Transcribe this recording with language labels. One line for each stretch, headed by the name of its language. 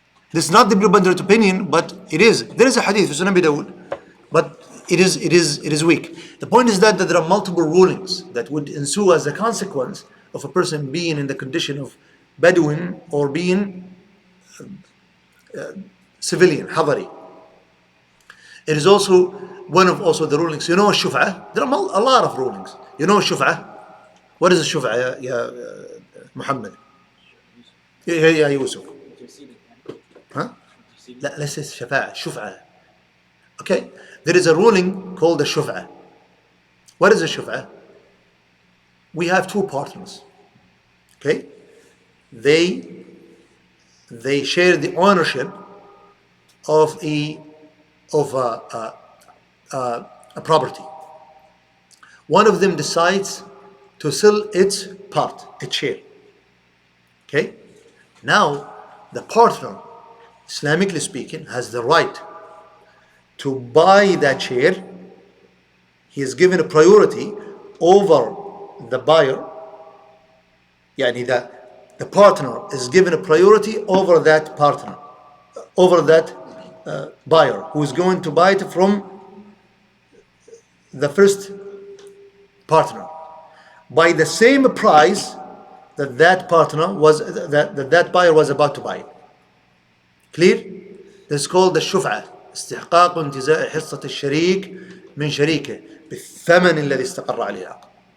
English: This is not the preponderant opinion, but it is. There is a hadith, Sunan Abi Dawud, but it is weak. The point is that there are multiple rulings that would ensue as a consequence of a person being in the condition of Bedouin or being civilian, حضري. It is also one of also the rulings. You know الشفعة? There are a lot of rulings. You know الشفعة?
Arabic: What is الشفعة يا محمد؟ يا يوسف.
English: Huh?
Arabic: لا,
English: let's say شفاعة, شفعة. Okay, there is a ruling called the shuf'ah. What is a shuf'ah? We have two partners. Okay, they share the ownership of a property. One of them decides to sell its part, its share. Okay, now the partner, Islamically speaking, has the right to buy that share. He is given a priority over the buyer. Yani the partner is given a priority over that partner, over that buyer who is going to buy it from the first partner by the same price that partner was that buyer was about to buy it. Clear? This is called the shuf'ah.
Arabic: استحقاق انتزاع حصة الشريك من شريكه بالثمن الذي استقر عليه العقد.